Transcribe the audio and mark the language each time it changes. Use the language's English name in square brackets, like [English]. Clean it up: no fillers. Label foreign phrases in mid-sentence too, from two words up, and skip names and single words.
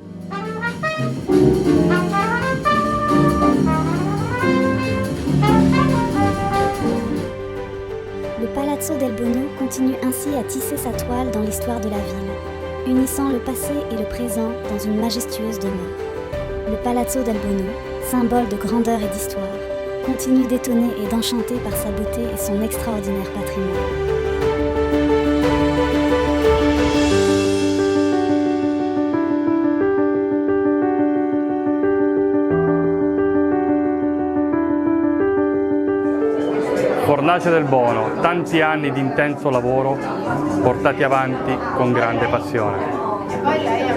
[French] Le Palazzo del Bono continue ainsi à tisser sa toile dans l'histoire de la ville, unissant le passé et le présent dans une majestueuse demeure. Le Palazzo del Bono, symbole de grandeur et d'histoire, continue d'étonner et d'enchanter par sa beauté et son extraordinaire patrimoine. [Italian] Fornace del Bono, tanti anni di intenso lavoro portati avanti con grande passione.